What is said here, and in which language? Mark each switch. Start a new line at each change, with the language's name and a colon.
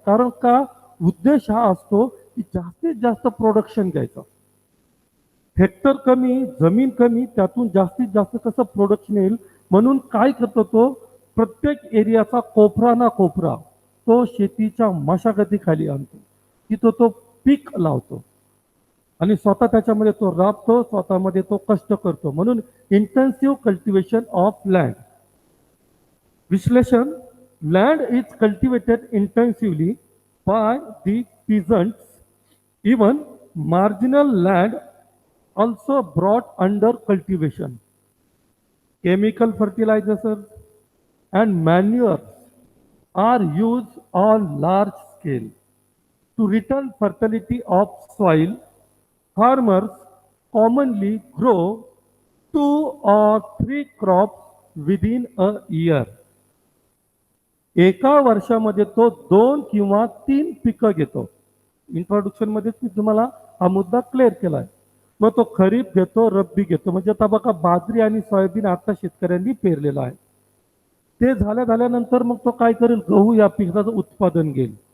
Marathi: कारण का, उद्देश हा असतो की जास्तीत जास्त प्रोडक्शन घ्यायचं, हेक्टर कमी, जमीन कमी, त्यातून जास्तीत जास्त कसं प्रोडक्शन येईल, म्हणून काय करतो तो, प्रत्येक एरियाचा कोपरा ना कोपरा तो शेतीच्या मशागतीखाली आणतो, तिथं तो पीक लावतो आणि स्वतः त्याच्यामध्ये तो राबतो, स्वतःमध्ये तो कष्ट करतो, म्हणून इंटेन्सिव्ह कल्टिवेशन ऑफ लँड।
English: विश्लेषण, land is cultivated intensively by the peasants, even marginal land also brought under cultivation. Chemical fertilizers and manures are used on large scale. To return fertility of soil, farmers commonly grow 2 or 3 crops within a year.
Marathi: एका वर्षामध्ये तो 2 किंवा 3 पिकं घेतो। Introduction मध्येच मी तुम्हाला हा मुद्दा क्लिअर केलाय। मग तो खरीप घेतो, रब्बी घेतो, म्हणजे आता बघा बाजरी आणि सोयाबीन आता शेतकऱ्यांनी पेरलेला आहे, ते झाल्यानंतर मग तो काय करेल, गहू या पिकाचं उत्पादन घेईल,